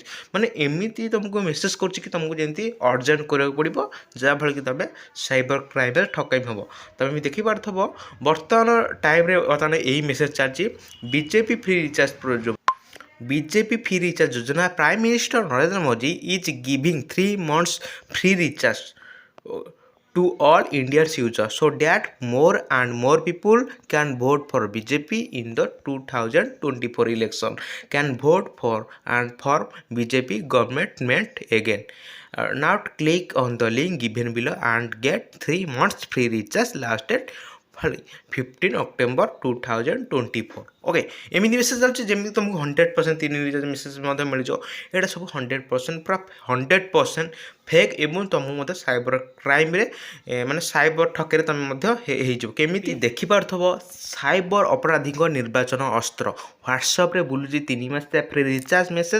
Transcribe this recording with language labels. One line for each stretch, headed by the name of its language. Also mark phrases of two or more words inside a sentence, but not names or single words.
Odia: ମାନେ ଏମିତି ତୁମକୁ ମେସେଜ୍ କରୁଛି କି ତୁମକୁ ଯେମିତି ଅର୍ଜେଣ୍ଟ କରିବାକୁ ପଡ଼ିବ, ଯାହାଫଳରେ କି ତୁମେ
English: cyber crimeରେ
Odia: ଠକାମି ହେବ। ତୁମେ ବି ଦେଖିପାରୁଥିବ ବର୍ତ୍ତମାନ ଟାଇମ୍ରେ ବର୍ତ୍ତମାନ ଏଇ ମେସେଜ୍ ଚାଲିଛି, ବିଜେପି
English: free recharge ଯୋଜନା prime minister Narendra Modi is giving 3 months free recharge to all India's users so that more and more people can vote for BJP in the 2024 election, can vote for and form BJP government again. Now click on the link given below and get 3 months free recharge lasted 15 October 2024।
Odia: ଓକେ, ଏମିତି ମେସେଜ୍ ଚାଲୁଛି ଯେମିତି ତୁମକୁ 100% 3
English: recharge message
Odia: ମଧ୍ୟ ମିଳିଯିବ। ଏଇଟା ସବୁ 100% ପୁରା 100% ଫେକ୍ ଏବଂ ତୁମକୁ ମଧ୍ୟ
English: cyber crimeରେ
Odia: ମାନେ ସାଇବର ଠକେରେ ତୁମେ ମଧ୍ୟ ହେଇଯିବ। କେମିତି ଦେଖିପାରୁଥିବ, ସାଇବର ଅପରାଧୀଙ୍କ ନିର୍ବାଚନ ଅସ୍ତ୍ର ହ୍ୱାଟ୍ସଆପ୍ରେ ବୁଲୁଛି 3 ମାସ
English: free recharge message.